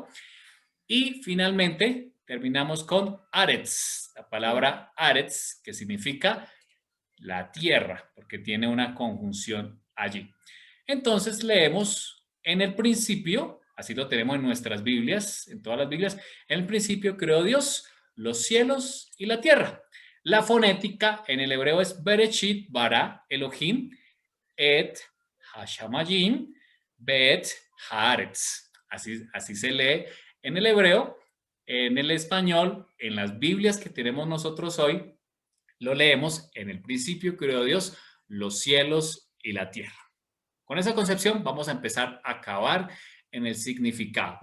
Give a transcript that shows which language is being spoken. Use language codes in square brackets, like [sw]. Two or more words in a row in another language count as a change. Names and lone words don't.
[es] Y finalmente terminamos con Aretz, la palabra Aretz, que significa la tierra, porque tiene una conjunción allí. Entonces leemos en el principio, así lo tenemos en nuestras Biblias, en todas las Biblias, en el principio creó Dios los cielos y la tierra. La fonética en el hebreo es [he] בראשית ברא אלהים את השמים ואת הארץ. [es] Así se lee en el hebreo. En el español, en las Biblias que tenemos nosotros hoy, lo leemos: en el principio creó Dios los cielos y la tierra. Con esa concepción vamos a empezar a acabar en el significado.